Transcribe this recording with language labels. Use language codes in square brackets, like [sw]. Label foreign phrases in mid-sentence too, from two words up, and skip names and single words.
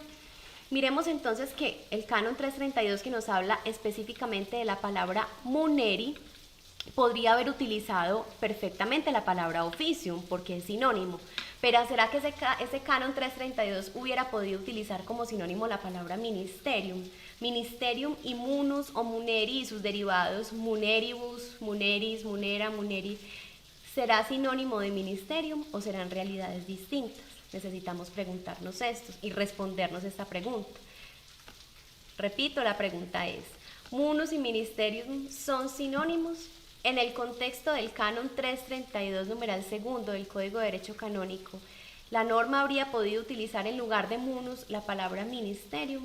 [es] Miremos entonces que el canon 332, que nos habla específicamente de la palabra muneri, podría haber utilizado perfectamente la palabra officium porque es sinónimo, pero ¿será que ese canon 332 hubiera podido utilizar como sinónimo la palabra ministerium? [la] Ministerium y munus o muneri [es] y sus derivados [la] muneribus, muneris, munera, muneri, [es] ¿será sinónimo de ministerium o serán realidades distintas? Necesitamos preguntarnos esto y respondernos esta pregunta. Repito, la pregunta es: ¿munus y ministerium son sinónimos? En el contexto del canon 332 numeral segundo del Código de Derecho Canónico, la norma habría podido utilizar en lugar de munus la palabra ministerium.